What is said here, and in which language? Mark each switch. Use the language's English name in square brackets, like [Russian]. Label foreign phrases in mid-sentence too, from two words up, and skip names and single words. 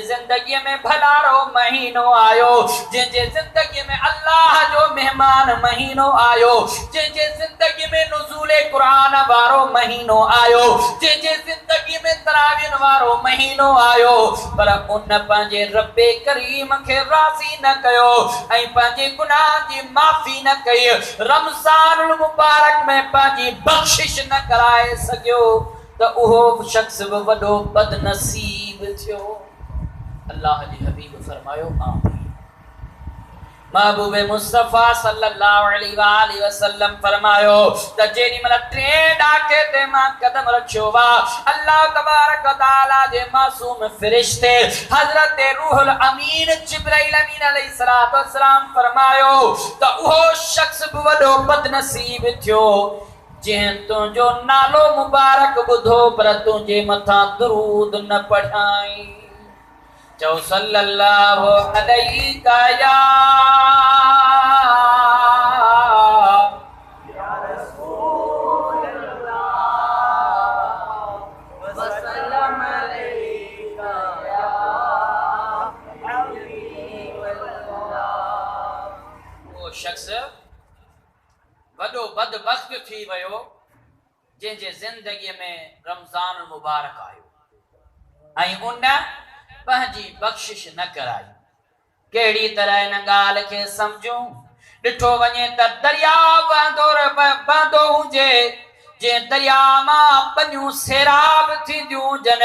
[Sindhi] जिंदगी में भलारो महीनो आयो जिंजे जिंदगी में अल्लाह जो मेहमान महीनो आयो जिंजे जिंदगी में नुज़ूले कुरान वारो महीनो आयो जिंजे जिंदगी में तरावीह वारो महीनो आयो पर उन पंहिंजे रब्बे करीम के राज़ी न कयो ऐं पंहिंजे गुनाह जी माफ़ी न कई रमजान मुबारक में पंहिंजी बख्शिश न कराए सकियो त उहो शख्स बि वॾो बदनसीब थियो। अल्लाह जी हबीब फरमायो आमीन। महबूब मुस्तफा [Arabic] صلى الله عليه وسلم [Sindhi] फरमायो त जेडी मन 3 डाके ते मां कदम रखियो वा [Arabic] الله تبارك وتعالى [Sindhi] जे मासूम फरिश्ते हजरत रूहुल अमीन जिब्राइल अमीन [Arabic] عليه الصلاة والسلام [Sindhi] फरमायो त उहो शख्स बि वॾो बदनसीब थियो जंहिं तुंहिंजो नालो मुबारक ॿुधो पर तुंहिंजे मथां दुरूद न पढ़ाई चओ [Arabic] صلى الله عليه يا رسول الله وسلم عليك يا حبيب الله. [Sindhi] वो शख्स वॾो बदबख्त थी वयो जंहिंजे ज़िंदगीअ में रमज़ान मुबारक आयो ऐं उन पंहिंजी बख्शिश न कराई। कहिड़ी तरह इन ॻाल्हि खे सम्झूं ॾिठो वञे त दरिया बहंदो हुजे जे दरिया मां पनियूं सैराब थींदियूं हुजनि